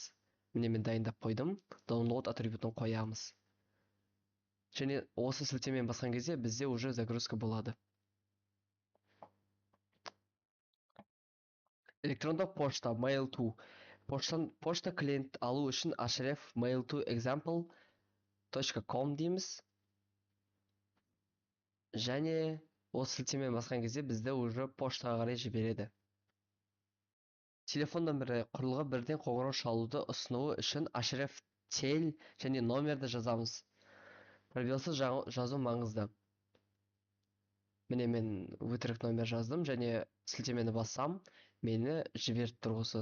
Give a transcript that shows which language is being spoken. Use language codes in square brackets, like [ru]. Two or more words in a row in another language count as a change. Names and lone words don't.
[kk] Міне мен дайындап қойдым. Download атрибутын қоямыз. Және осы сілтемені басқан кезде бізде уже загрузка болады. Электрондық пошта [en] mail to. [kk] Пошта клиент алу үшін [en] href mail to [kk] example.com дейміз. Және осы сілтемені басқан кезде бізді уже поштаға қарай жібереді. Телефон нөмірі құрылғы бірден қоңырау шалуды ұсынуы үшін href tel және номерді жазамыз. Пробелсіз жазу маңызды. Міне мен өтірік номер жаздым және сілтемені бассам, мені жіберіп тұр осы.